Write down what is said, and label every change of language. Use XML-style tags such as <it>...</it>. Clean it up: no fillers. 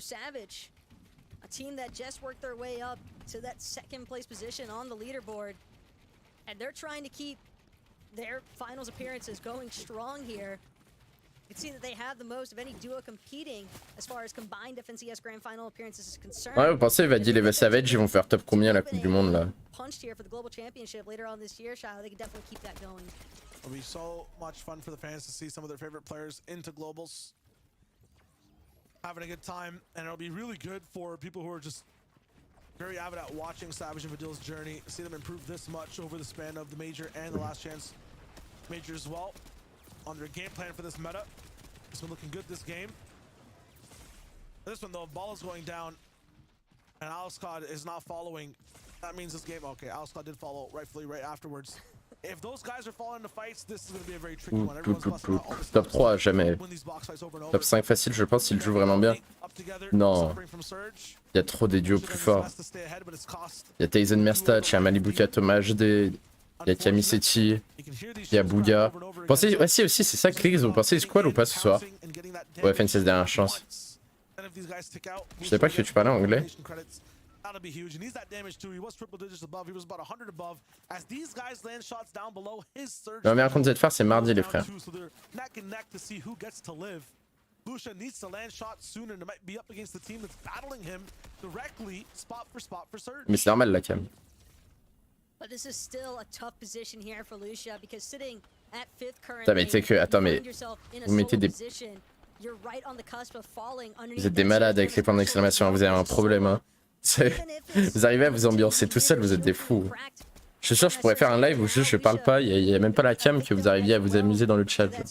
<en>Savage, a team that just worked their way up to that 2nd place position on the leaderboard. And they're trying to keep their finals appearances going strong here. You can see that they have the most of any duo competing as far as combined FNCS Grand Final appearances is concerned.</en> <fr>Ouais, vous pensez Vidil et Savage, ils vont faire top combien à la Coupe du Monde là?</fr> <en>Punched here for the global championship later on this year, Shiloh. They can definitely keep that going. It'll be so much fun for the fans to see some of their favorite players into globals. Having a good time, and it'll be really good for people who are just very avid at watching Savage and Vidil's journey. See them improve this much over the span of the major and the last chance major as well. On their game plan for this meta, it's been looking good this game. This one though, ball is going down, and Alscod is not following. That means this game, okay, Alscod did follow rightfully right afterwards. If those guys are falling into fights, this is going to be a very tricky one.</en> <fr>Top 3 jamais. Top 5 facile, je pense, s'il joue vraiment bien. Non. Il y a trop des duos plus forts. Il y a Tyson Merstach, il y a Malibuka Thomas HD, il y a Kamisetti, il y a Bouga. Pensez, ouais, si aussi, c'est ça, Kriegs, vous pensez squad ou pas ce soir? Ouais, FNCS dernière chance. Je sais pas que tu parlais anglais.</fr> <en>That'll be huge, and he's that damage too. He was triple digits above. He was about 100 above. As these guys land shots down below, his surge.</en> <fr>La première contre ZFR, c'est mardi, les frères.</fr> <en>So they're neck and neck to see who gets to live. Lucia needs to land shots sooner, and it might be up against the team that's battling him directly, spot for surge.</en> <fr>Mais c'est normal, la cam.</fr> <en>But this is still a tough position here for Lucia because sitting at 5th currently.</en> <fr>Putain, mais tu sais que, attends, mais vous mettez des. Vous êtes des malades avec les points d'exclamation. Vous avez un problème, hein. Vous arrivez à vous ambiancer tout seul, vous êtes des fous. Je suis sûr que je pourrais faire un live où juste je parle pas, il y a même pas la cam, que vous arriviez à vous amuser dans le chat.</fr>